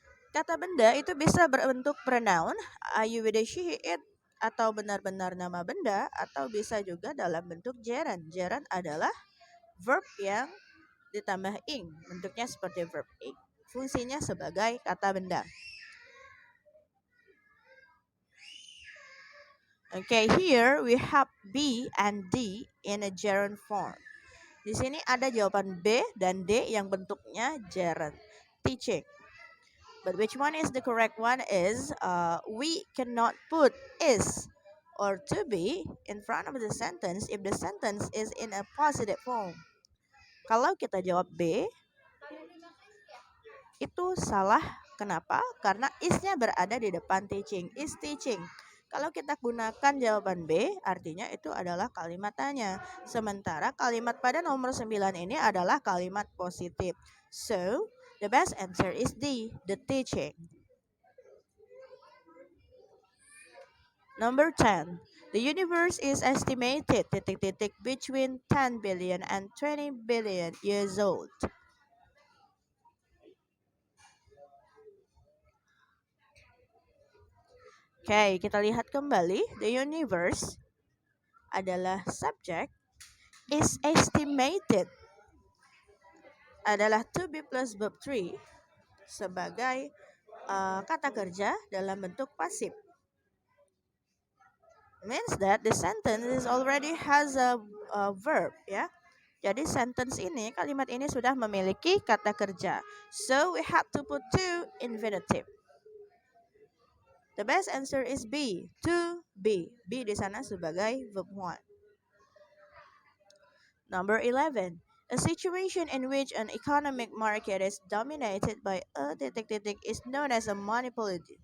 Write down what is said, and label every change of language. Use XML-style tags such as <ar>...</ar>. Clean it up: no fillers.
<id>Kata benda itu bisa berbentuk</id> <en>pronoun, you, with, she, it,</en> <id>atau benar-benar nama benda, atau bisa juga dalam bentuk gerund. Gerund adalah verb yang ditambah ing, bentuknya seperti verb ing. Fungsinya sebagai kata benda.</id> <en>Okay, here we have B and D in a gerund form.</en> <id>Di sini ada jawaban B dan D yang bentuknya gerund. Teaching.</id> <en>But which one is the correct one is we cannot put is or to be in front of the sentence if the sentence is in a positive form.</en> <id>Kalau kita jawab B, itu salah. Kenapa? Karena is-nya berada di depan teaching. Is teaching. Kalau kita gunakan jawaban B, artinya itu adalah kalimat tanya. Sementara kalimat pada nomor 9 ini adalah kalimat positif.</id> <en>So, the best answer is D, the teaching. Number 10. The universe is estimated</en> <id>titik-titik</id> <en>between 10 billion and 20 billion years old.</en> <id>Oke, kita lihat kembali. The universe adalah subject, is estimated adalah to be plus verb 3 sebagai kata kerja dalam bentuk pasif.</id> <en>Means that the sentence is already has a verb, ya.</en> <id>Jadi sentence ini, kalimat ini sudah memiliki kata kerja.</id> <en>So we have to put to infinitive. The best answer is B, to be.</en> <id>B di sana sebagai verb 1.</id> <en>Number 11. A situation in which an economic market is dominated by a</en> <id>titik-titik</id> <en>is known as a monopoly.</en>